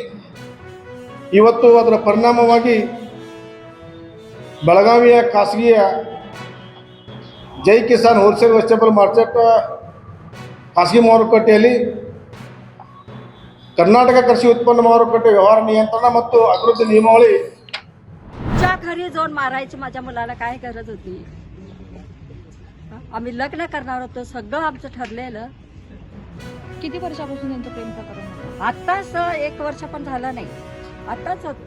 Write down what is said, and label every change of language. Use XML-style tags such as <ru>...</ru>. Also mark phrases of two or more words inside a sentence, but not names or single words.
<kn>ಇವತ್ತು ಅದರ ಪರಿಣಾಮವಾಗಿ ಬೆಳಗಾವಿಯ ಖಾಸಗಿಯ ಜೈ ಕಿಸಾನ್ ಹೋಲ್ಸೇಲ್ ವೆಜಿಟೇಬಲ್ ಮಾರ್ಕೆಟ್ ಖಾಸಗಿ ಮಾರುಕಟ್ಟೆಯಲ್ಲಿ ಕರ್ನಾಟಕ ಕೃಷಿ ಉತ್ಪನ್ನ ಮಾರುಕಟ್ಟೆ ವ್ಯವಹಾರ नियंत्रण ಮತ್ತು ಅಭಿವೃದ್ಧಿ ನಿಯಮಾವಳಿ</kn> <mr>च्या घरी जाऊन मारायची माझ्या मुलाला काय गरज होती? आम्ही लग्न करणार होतो, सगळं आमचं ठरलेलं. किती वर्षापासून त्यांचं प्रेम प्रकरण होतं? आताच 1 वर्ष पण झालं नाही, आताच</mr>